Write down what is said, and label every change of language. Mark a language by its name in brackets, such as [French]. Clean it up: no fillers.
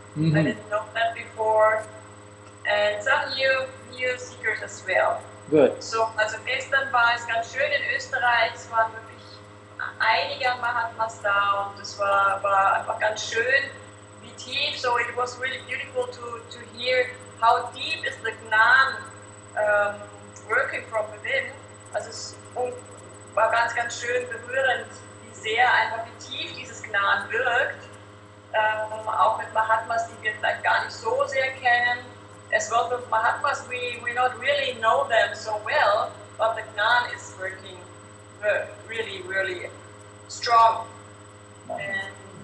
[English] I didn't know that before, and some new seekers as well. Good. [German] So, also gestern war es ganz schön in Österreich, es waren wirklich einige Mahatmas da und es war einfach ganz schön, wie tief. [English] So it was really beautiful to hear how deep is the Gnan working from within. [German] Also es war ganz schön berührend, wie sehr einfach wie tief dieses Gnan wirkt. Auch mit Mahatmas, die wir vielleicht gar nicht so sehr kennen. [English] As well with Mahatmas, we not really know them so well, but the Gnan is working really, really strong. And